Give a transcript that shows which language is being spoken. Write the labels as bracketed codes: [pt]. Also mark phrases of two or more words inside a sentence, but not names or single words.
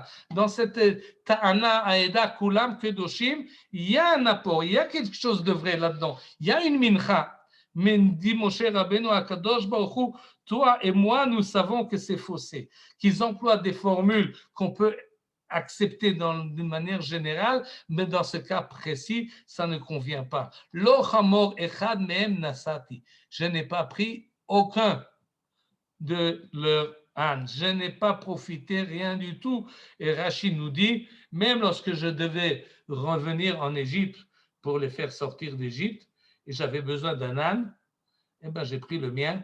[he] Dans cette טענה העדה כולם קדושים, [fr] il y a un apport, il y a quelque chose de vrai là-dedans. Il y a une mincha. Mais dit Moshe Rabbeinu à Kadosh Baruch Hu, toi et moi, nous savons que c'est faussé, qu'ils emploient des formules qu'on peut accepté d'une manière générale, mais dans ce cas précis, ça ne convient pas. [he] לא חמור אחד מהם נשאתי. [fr] Je n'ai pas pris aucun de leur âne. Je n'ai pas profité rien du tout. Et Rachid nous dit, même lorsque je devais revenir en Égypte pour les faire sortir d'Égypte, et j'avais besoin d'un âne, eh ben, j'ai pris le mien.